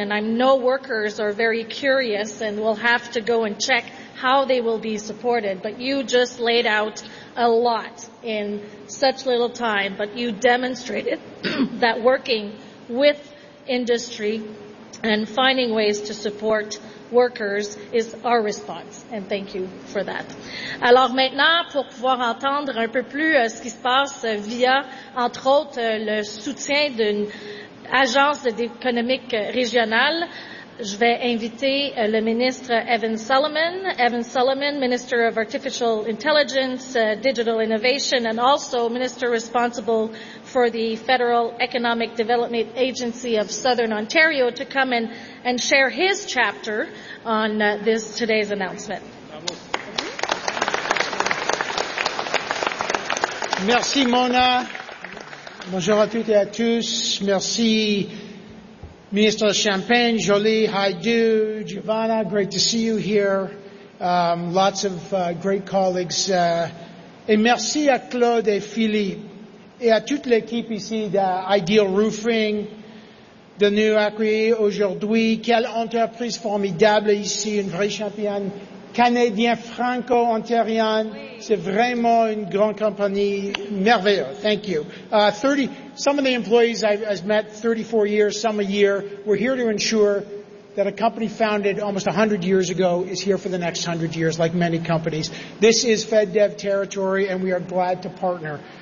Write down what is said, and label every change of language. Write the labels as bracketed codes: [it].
[en] And I know workers are very curious and will have to go and check how they will be supported. But you just laid out a lot in such little time, but you demonstrated that working with industry and finding ways to support workers is our response, and thank you for that. [fr] Alors maintenant, pour pouvoir entendre un peu plus ce qui se passe via, entre autres, le soutien d'une agence économique régionale, je vais inviter le ministre Evan Solomon. [en] Evan Solomon, Minister of Artificial Intelligence, Digital Innovation, and also Minister responsible for the Federal Economic Development Agency of Southern Ontario, to come in and share his chapter on this today's announcement. [fr] Merci, Mona. Bonjour à toutes et à tous. Merci. [en] Minister Champagne, Jolie, Haidu, Giovanna, great to see you here. Lots of great colleagues. [fr] Et merci à Claude et Philippe et à toute l'équipe ici d'Ideal Roofing de nous accueillir aujourd'hui. Quelle entreprise formidable ici, une vraie championne canadienne franco-ontarienne. C'est vraiment une grande compagnie merveilleuse. [en] Thank you. Some of the employees I've met 34 years, some a year. We're here to ensure that a company founded almost 100 years ago is here for the next 100 years, like many companies. This is FedDev territory, and we are glad to partner.